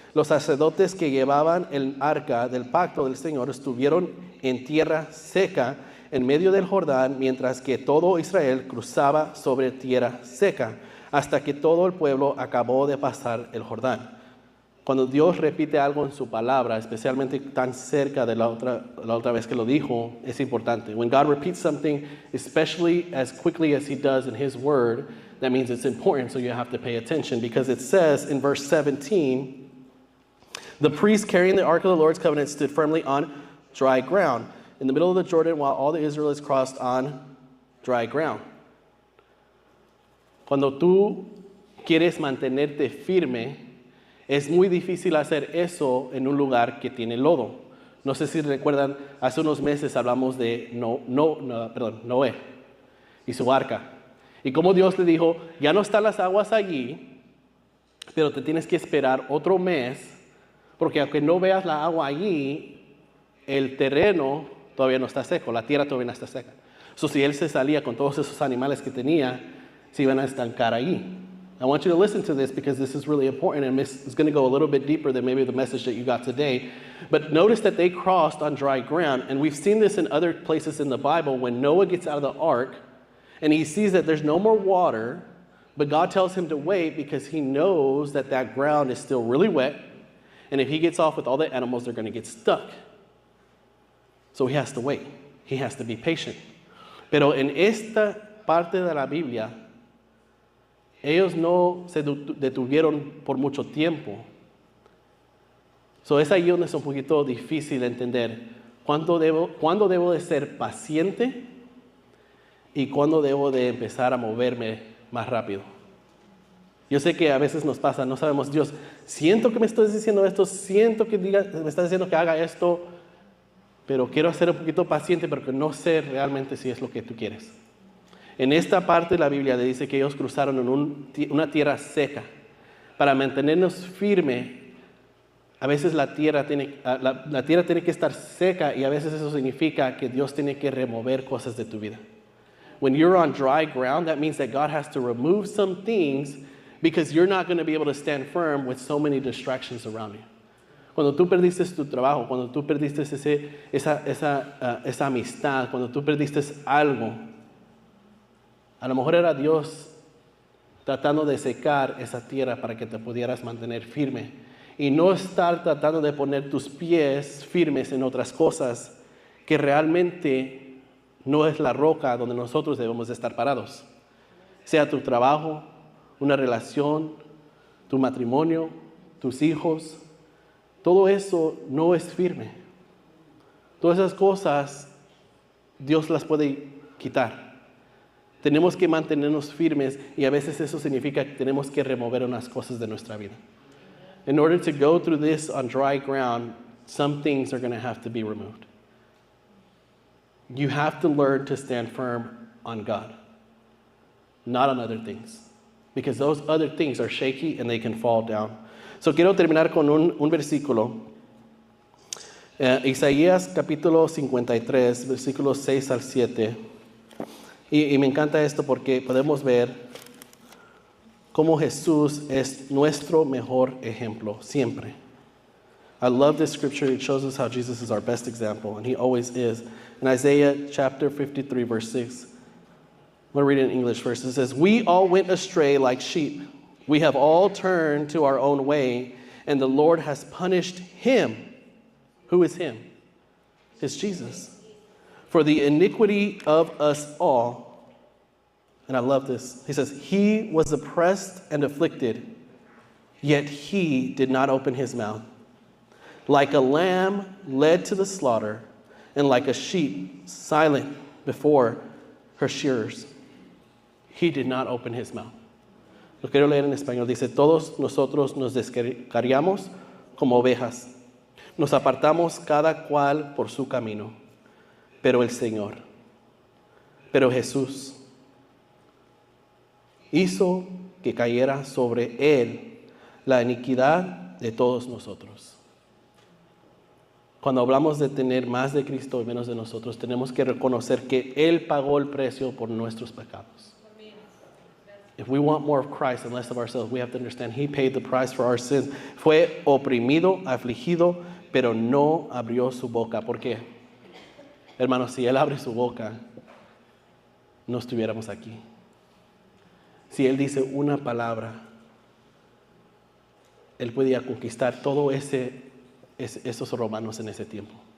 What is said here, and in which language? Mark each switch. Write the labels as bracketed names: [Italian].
[Spanish] Los sacerdotes que llevaban el arca del pacto del Señor estuvieron en tierra seca en medio del Jordán, mientras que todo Israel cruzaba sobre tierra seca, hasta que todo el pueblo acabó de pasar el Jordán. Cuando Dios repite algo en su palabra, especialmente tan cerca de la otra vez que lo dijo, es importante. [English] When God repeats something, especially as quickly as He does in His word, that means it's important, so you have to pay attention. Because it says in verse 17, the priest carrying the ark of the Lord's covenant stood firmly on dry ground in the middle of the Jordan while all the Israelites crossed on dry ground. [Spanish] Cuando tú quieres mantenerte firme, es muy difícil hacer eso en un lugar que tiene lodo. No sé si recuerdan, hace unos meses hablamos de Noé y su arca. Y como Dios le dijo, ya no están las aguas allí, pero te tienes que esperar otro mes, porque aunque no veas la agua allí, el terreno todavía no está seco, la tierra todavía no está seca. Si él se salía con todos esos animales que tenía, se iban a estancar allí. [English] I want you to listen to this because this is really important, and it's going to go a little bit deeper than maybe the message that you got today. But notice that they crossed on dry ground, and we've seen this in other places in the Bible when Noah gets out of the ark and he sees that there's no more water, but God tells him to wait because He knows that that ground is still really wet, and if he gets off with all the animals, they're going to get stuck. So he has to wait. He has to be patient. [Spanish] Pero en esta parte de la Biblia, ellos no se detuvieron por mucho tiempo. Es ahí donde es un poquito difícil entender cuándo debo de ser paciente y cuándo debo de empezar a moverme más rápido. Yo sé que a veces nos pasa, no sabemos, Dios, siento que me estás diciendo esto, siento que me estás diciendo que haga esto, pero quiero ser un poquito paciente porque no sé realmente si es lo que tú quieres. En esta parte de la Biblia le dice que ellos cruzaron en una tierra seca. Para mantenernos firmes, a veces la tierra tiene que estar seca, y a veces eso significa que Dios tiene que remover cosas de tu vida. [English] When you're on dry ground, that means that God has to remove some things because you're not going to be able to stand firm with so many distractions around you. [Spanish] Cuando tú perdiste tu trabajo, cuando tú perdiste esa amistad, cuando tú perdiste algo, a lo mejor era Dios tratando de secar esa tierra para que te pudieras mantener firme y no estar tratando de poner tus pies firmes en otras cosas que realmente no es la roca donde nosotros debemos de estar parados. Sea tu trabajo, una relación, tu matrimonio, tus hijos, todo eso no es firme. Todas esas cosas Dios las puede quitar. Tenemos que mantenernos firmes, y a veces eso significa que tenemos que remover unas cosas de nuestra vida. [English] In order to go through this on dry ground, some things are going to have to be removed. You have to learn to stand firm on God, not on other things, because those other things are shaky and they can fall down. [Spanish] Quiero terminar con un versículo. Isaías capítulo 53, versículos 6 al 7. Y me encanta esto porque podemos ver cómo Jesús es nuestro mejor ejemplo siempre. [English] I love this scripture. It shows us how Jesus is our best example, and He always is. In Isaiah chapter 53, verse 6, I'm going to read it in English first. It says, we all went astray like sheep. We have all turned to our own way, and the Lord has punished him. Who is him? It's Jesus. For the iniquity of us all. And I love this. He says, he was oppressed and afflicted, yet he did not open his mouth. Like a lamb led to the slaughter, and like a sheep silent before her shearers, he did not open his mouth. [Spanish] Lo quiero leer en español. Dice, todos nosotros nos descarriamos como ovejas. Nos apartamos cada cual por su camino. Pero Jesús hizo que cayera sobre él la iniquidad de todos nosotros. Cuando hablamos de tener más de Cristo y menos de nosotros, tenemos que reconocer que él pagó el precio por nuestros pecados. [English] If we want more of Christ and less of ourselves, we have to understand he paid the price for our sins. [Spanish] Fue oprimido, afligido, pero no abrió su boca. ¿Por qué? Hermanos, si él abre su boca, no estuviéramos aquí. Si él dice una palabra, él podía conquistar todo esos romanos en ese tiempo.